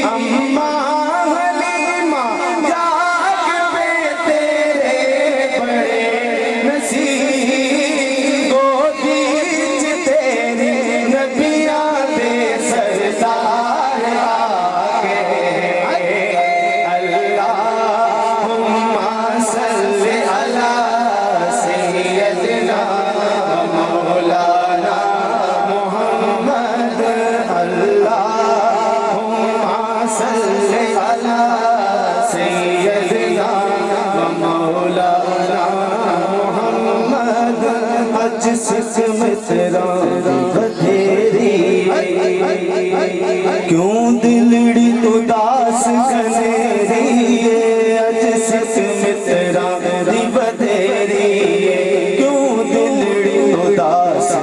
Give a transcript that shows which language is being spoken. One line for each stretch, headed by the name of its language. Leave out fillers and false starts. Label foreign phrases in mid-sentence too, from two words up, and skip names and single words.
Punjabi: اماں حلیمہ جاگ پے تیرے وڈے نصیب. گودی چ تیری نبیاں دے سردار آگے.
Arabic: اللهم صل على سيدنا ومولانا محمد. اللهم صل على سيدنا ومولانا محمد.
Punjabi: اج سک متراں بتھیری کیوں دلڑی اداس گھنیری. اج سک متراں دی بتھیری کیوں دلڑی اداس